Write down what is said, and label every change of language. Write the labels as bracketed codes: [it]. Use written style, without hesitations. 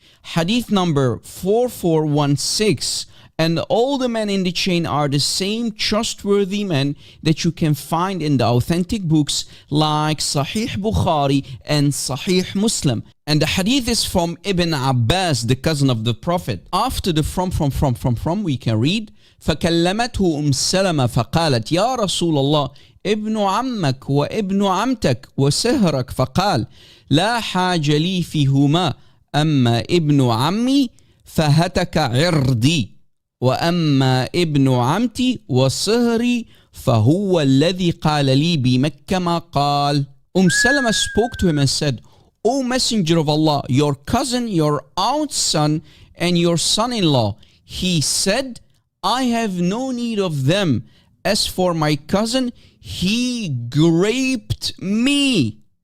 [en] Hadith number 4416. And all the men in the chain are the same trustworthy men that you can find in the authentic books like Sahih Bukhari and Sahih Muslim. And the hadith is from Ibn Abbas, the cousin of the Prophet. After the from, we can read, [ar] فَكَلَّمَتْهُ سَلَمَ فَقَالَتْ يَا رَسُولَ اللَّهِ ابن عمك وابن عمتك وسهرك فقال لا حاج لي فيهما أما ابن عمي فهتك عرضي وأما ابن عمتي وصهري فهو الذي قال لي بمكة ما قال. [en] Salama spoke to him and said, O Messenger of Allah, your cousin, your aunt's son, and your son-in-law. He said, I have no need of them. As for my cousin, he graped me.